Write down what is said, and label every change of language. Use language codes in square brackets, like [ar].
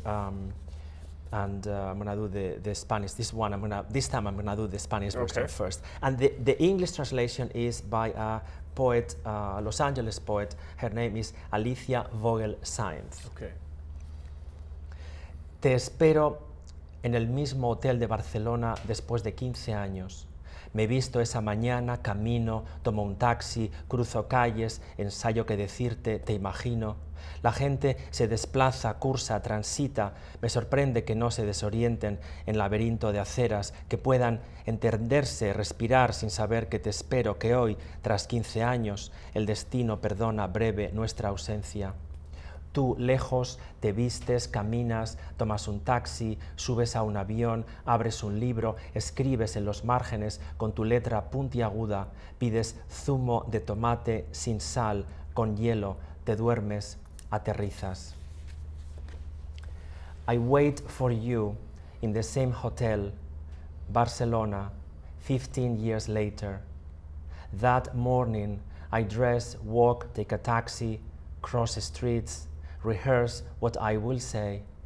[en] And I'm gonna do the Spanish. This time I'm gonna do the Spanish version first. And the English translation is by a poet, a Los Angeles poet. Her name is Alicia Vogel-Sainz. Okay. [es] Te espero en el mismo hotel de Barcelona después de 15 años. Me visto esa mañana, camino, tomo un taxi, cruzo calles, ensayo qué decirte, te imagino. La gente se desplaza, cursa, transita. Me sorprende que no se desorienten en laberinto de aceras, que puedan entenderse, respirar sin saber que te espero, que hoy, tras 15 años, el destino perdona breve nuestra ausencia. Tú, lejos, te vistes, caminas, tomas un taxi, subes a un avión, abres un libro, escribes en los márgenes con tu letra puntiaguda, pides zumo de tomate sin sal, con hielo, te duermes, aterrizas. [en] I wait for you in the same hotel, Barcelona, 15 years later. That morning, I dress, walk, take a taxi, cross streets, rehearse what I will say.